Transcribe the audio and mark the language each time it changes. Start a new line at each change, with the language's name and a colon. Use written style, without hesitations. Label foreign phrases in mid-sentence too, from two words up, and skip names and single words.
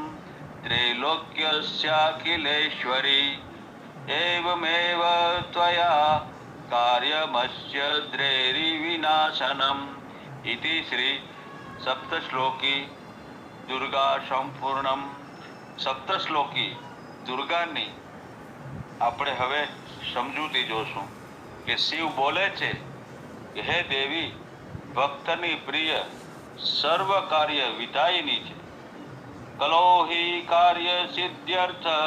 Sanskrit: त्रैलोक्यस्याखिलेश्वरी एवमेव त्वया कार्यमस्य द्रैर्विनाशनम् इति श्री सप्तश्लोकी दुर्गा संपूर्णम सप्तश्लोकी
Gujarati: દુર્ગાની આપણે હવે સમજૂતી જોશું કે શિવ બોલે છે કે હે દેવી ભક્તની પ્રિય સર્વ કાર્ય વિધાયિની છે
Sanskrit: कलोहि कार्य सिद्ध्यर्थ